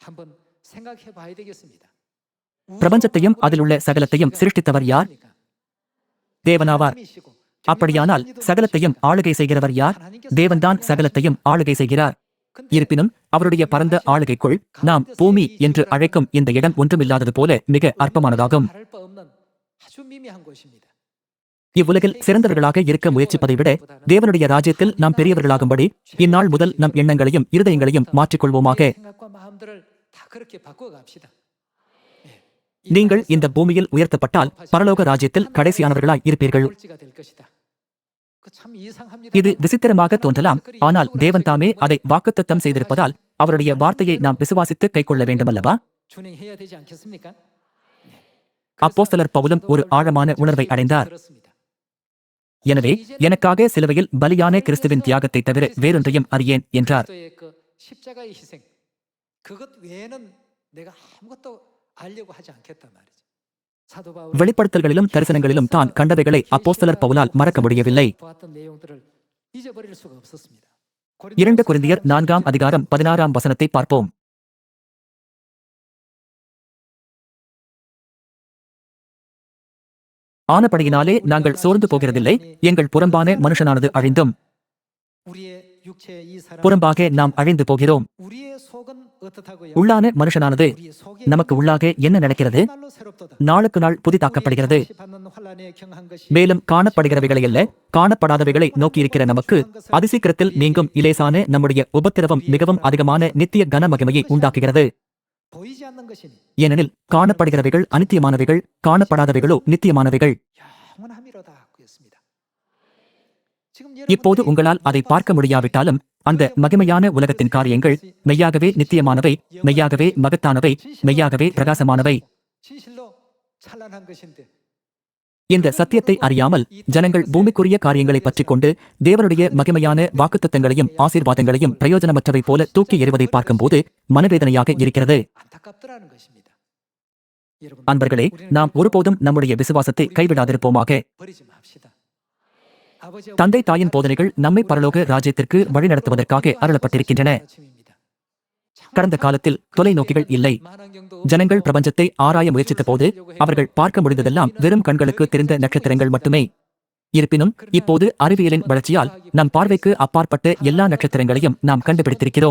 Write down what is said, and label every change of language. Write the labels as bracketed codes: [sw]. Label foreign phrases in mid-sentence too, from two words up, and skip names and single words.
[ta] பிரபஞ்சத்தையும் அதிலுள்ள சகலத்தையும் சிருஷ்டித்தவர் யார்? தேவனாவார். அப்படியானால் சகலத்தையும் ஆளுகை செய்கிறவர் யார்? தேவன்தான் சகலத்தையும் ஆளுகை செய்கிறார். இருப்பினும் அவருடைய பரந்த ஆளுகைக்குள் நாம் பூமி என்று அழைக்கும் இந்த இடம் ஒன்றுமில்லாதது போல மிக அற்பமானதாகும். [ko] 아주 미미한 곳입니다. [ta] இவ்வுலகில் சிறந்தவர்களாக இருக்க முயற்சிப்பதை விட தேவனுடைய ராஜ்யத்தில் நாம் பெரியவர்களாகும்படி இந்நாள் முதல் நம் எண்ணங்களையும் இருதயங்களையும் மாற்றிக்கொள்வோமாக. [ko] 생각과 마음들을 다 그렇게 바꿔 갑시다. [ta] நீங்கள் இந்த பூமியில் உயர்த்தப்பட்டால் பரலோக ராஜ்யத்தில் கடைசியானவர்களாய் இருப்பீர்கள். [ko] 꼴찌가 될 것이다. 그참 이상합니다. [ta] இது விசித்திரமாக தோன்றலாம், ஆனால் தேவன் தாமே அதை வாக்குத்தத்தம் செய்திருப்பதால் அவருடைய வார்த்தையை நாம் விசுவாசித்து கைக்கொள்ள வேண்டுமல்லவா? [ko] 준행해야 되지 않겠습니까? [ta] அப்போஸ்தலர் பவுலும் ஒரு ஆழமான உணர்வை அடைந்தார். எனவே எனக்காக சிலுவையில் பலியான கிறிஸ்துவின் தியாகத்தை தவிர வேறொன்றையும் அறியேன் என்றார். [ko] 그리스도의 그 십자가의 희생 그것 외에는 내가 아무것도 알려고 하지 않겠단 말이죠. 사도 바울 [ta] வெளிப்படுத்தல்களிலும் தரிசனங்களிலும் தான் கண்டவைகளை அப்போஸ்தலர் பவுலால் மறக்க முடியவில்லை. [ko] 보았던 내용들을 잊어버릴 수가 없었습니다. [ta] 2 கொரிந்தியர் 4ஆம் அதிகாரம் 16ஆம் வசனத்தை பார்ப்போம். ஆனபடியினாலே நாங்கள் சோர்ந்து போகிறதில்லை, எங்கள் புறம்பான மனுஷனானது அழிந்தும் [ko] 우리의 육체의 이 사람 [ta] புறம்பாக நாம் அழிந்து போகிறோம். [ko] 우리의 속은 어떻다고요? [ta] உள்ளான மனுஷனானது [ko] 우리의 속이 [ta] நமக்கு உள்ளாக என்ன நடக்கிறது? [ko] 날로 새롭도다. [ta] நாளுக்கு நாள் புதிதாக்கப்படுகிறது. [ko] 우리 받는 환난에 경한 것이 [ta] மேலும் காணப்படுகிறவைகளை அல்ல, காணப்படாதவைகளை நோக்கியிருக்கிற நமக்கு அதிசீக்கிரத்தில் நீங்கும் இலேசான நம்முடைய உபத்திரவம் மிகவும் அதிகமான நித்திய கன மகிமையை உண்டாக்குகிறது. [ko] 보이지 않는 것이니 [ta] ஏனெனில் காணப்படுகிறவைகள் அநித்தியமானவைகள், காணப்படாதவைகளோ நித்தியமானவைகள். [ko] 영원함이로다 그랬습니다. 지금 [ta] இப்போது உங்களால் அதை பார்க்க முடியாவிட்டாலும் அந்த மகிமையான உலகத்தின் காரியங்கள் மெய்யாகவே நித்தியமானவை, மெய்யாகவே மகத்தானவை, மெய்யாகவே பிரகாசமானவை. [ko] 진실로 찬란한 것인데 [ta] இந்த சத்தியத்தை அறியாமல் ஜனங்கள் பூமிக்குரிய காரியங்களை பற்றிக் கொண்டு தேவனுடைய மகிமையான வாக்குத்தத்தங்களையும் ஆசீர்வாதங்களையும் பிரயோஜனமற்றவை போல தூக்கி எறிவதை பார்க்கும்போது மனவேதனையாக இருக்கிறது. [ko] 안타깝더라는 것입니다. 여러분 [ta] அன்பர்களே, நாம் ஒருபோதும் நம்முடைய விசுவாசத்தை கைவிடாதிருப்போமாக. [ko] 버리지 맙시다. 아버지와 [ta] தந்தை தாயின் போதனைகள் நம்மை பரலோக ராஜ்யத்திற்கு வழிநடத்துவதற்காக அருளப்பட்டிருக்கின்றன. கடந்த காலத்தில் தொலைநோக்கிகள் இல்லை. ஜனங்கள் பிரபஞ்சத்தை ஆராய முயற்சித்த போது அவர்கள் பார்க்க முடிந்ததெல்லாம் வெறும் கண்களுக்கு தெரிந்த நட்சத்திரங்கள் மட்டுமே. இருப்பினும் இப்போது அறிவியலின் வளர்ச்சியால் நம் பார்வைக்கு அப்பாற்பட்ட எல்லா நட்சத்திரங்களையும் நாம் கண்டுபிடித்திருக்கிறோம்.